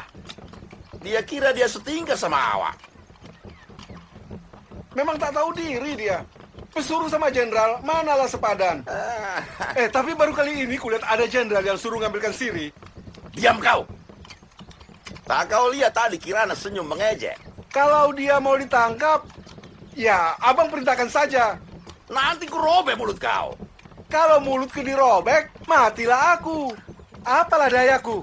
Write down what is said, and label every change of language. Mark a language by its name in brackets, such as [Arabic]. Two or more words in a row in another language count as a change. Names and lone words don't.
[Indonesian] Dia kira dia setingkat sama awak. Memang tak tahu diri dia. Pesuruh sama jenderal, manalah sepadan. Tapi baru kali ini kulihat ada jenderal yang suruh ngambilkan Siri. Diam kau. Tak kau lihat tadi Kirana senyum mengejek. Kalau dia mau ditangkap, ya abang perintahkan saja. Nanti ku robek mulut kau. Kalau mulutku dirobek, matilah aku. Apalah dayaku.